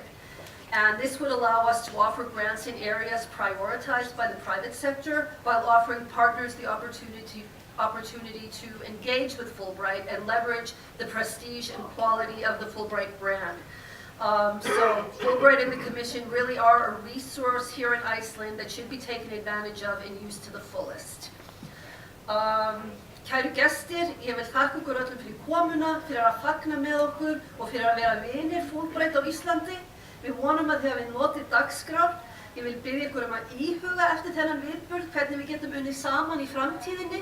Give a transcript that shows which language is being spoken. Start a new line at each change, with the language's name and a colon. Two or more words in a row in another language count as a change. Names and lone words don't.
English: And this would allow us to offer grants in areas prioritized by the private sector, while offering partners the opportunity to engage with Fulbright and leverage the prestige and quality of the Fulbright brand. So Fulbright and the Commission really are a resource here in Iceland that should be taken advantage of and used to the fullest.
Icelandic: Kæru gestir, ég vil þakka ykkur öllum fyrir komuna, fyrir að fagna með okkur og fyrir að vera vinir Fulbright á Íslandi. Við vonum að þið hafið notið dagskrár. Ég vil biðja ykkur að íhuga eftir þennan viðburð hvernig við getum unnið saman í framtíðinni.